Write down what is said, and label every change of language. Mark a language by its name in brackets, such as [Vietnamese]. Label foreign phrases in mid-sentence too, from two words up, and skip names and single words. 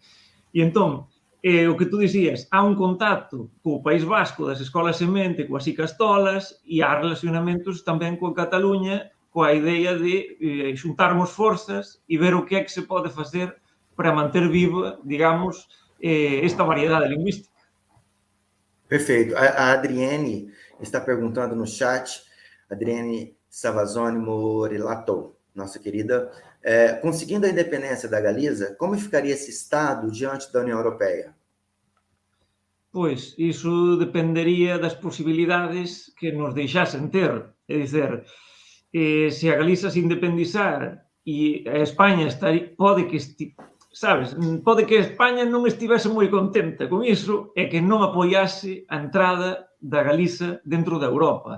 [Galician] E entón, o que tú dicías, há un contacto co País Vasco das escolas semente, coas icastolas, e há relacionamentos tamén coa Cataluña, coa idea de xuntarmos forzas e ver o que é que se pode facer para manter viva, digamos, esta variedade lingüística. [Portuguese] Perfeito. A Adriane está perguntando no chat, Adriane Savazone Morelato, nossa querida, conseguindo a independência da Galiza, como ficaria esse Estado diante da União Europeia? [Galician] Pois, iso dependería das posibilidades que nos deixasen ter. É dizer, se a Galiza se independizar e a España pode que sabes? Pode que España non estivese moi contenta con iso e que non apoiase a entrada da Galiza dentro da Europa.